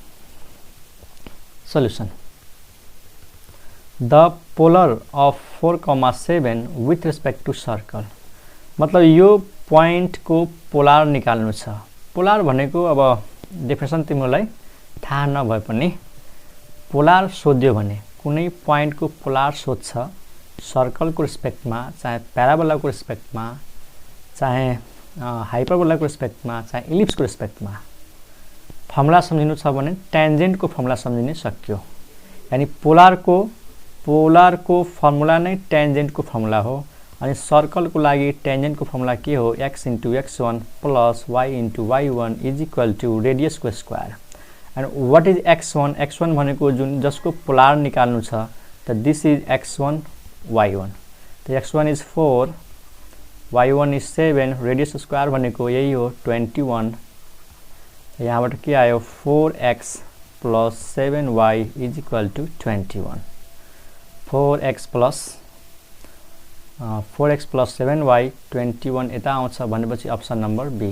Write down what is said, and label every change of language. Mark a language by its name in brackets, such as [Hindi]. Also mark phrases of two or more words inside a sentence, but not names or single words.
[English] solution the polar of 4,7 with respect to circle. [Nepali] मतलब यो पॉइंट को पोलर निकाल्नु छ। पोलर भनेको अब डेफिनेसन तिमीलाई थाहा नभए पनि पोलर सोध्यो भने कुनै पॉइंट को पोलर सोध्छ सर्कल को रेस्पेक्ट [Hindi] में चाहे [Nepali] प्याराबोला को रेस्पेक्ट [Hindi] में चाहे [Nepali] हाइपरबोला को रेस्पेक्ट [Hindi] में चाहे [Nepali] इलिप्स को रेस्पेक्ट में फर्मुला सम्झिनु छ भने टेन्जेन्ट को फर्मुला सम्झिनै सक्यो। यानी पोलर को फर्मुला नै टेन्जेन्ट को फर्मुला हो। अनि सर्कल को लागि टेन्जेन्ट को फर्मुला के हो [English] x into x1 plus y into y1 is equal to radius [Nepali] को स्क्वायर। [English] and what is x1 x1 [Nepali] भनेको जुन जसको पोलर निकाल्नु छ त [English] this is x1 y1. तो x1 is 4 y1 is 7 radius square [Nepali] भनेको यही हो [English] 21। [Nepali] यहाँबाट के आयो 4x प्लस 7y [English] is equal to [Nepali] 21। 4x प्लस 7y 21 यता आउँछ भनेपछि [English] option number B.